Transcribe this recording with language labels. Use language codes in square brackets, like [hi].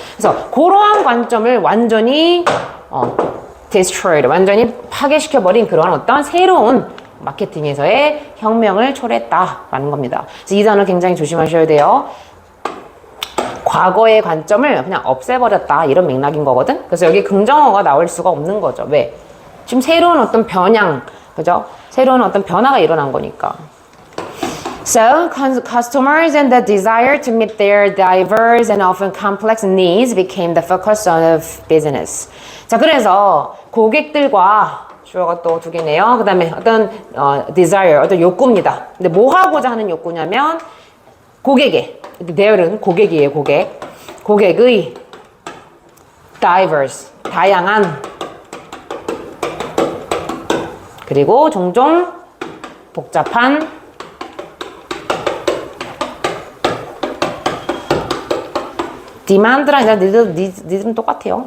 [ko] 그래서 그러한 관점을 완전히 destroyed, 완전히 파괴시켜 버린 그런 어떤 새로운 마케팅에서의 혁명을 초래했다라는 겁니다. 그래서 이 단어 굉장히 조심하셔야 돼요. 과거의 관점을 그냥 없애버렸다 이런 맥락인 거거든. 그래서 여기 긍정어가 나올 수가 없는 거죠. 왜? 지금 새로운 어떤 변형, 그죠? 새로운 어떤 변화가 일어난 거니까. [en] So, customers and the desire to meet their diverse and often complex needs became the focus of business. [ko] 자, 그래서 고객들과 주어가 또 두 개네요. 그 다음에 어떤 desire, 어떤 욕구입니다. 근데 뭐 하고자 하는 욕구냐면 고객의, there은 고객이에요, 고객. 고객의 diverse, 다양한 그리고 종종 복잡한 demand랑 니들은 똑같아요.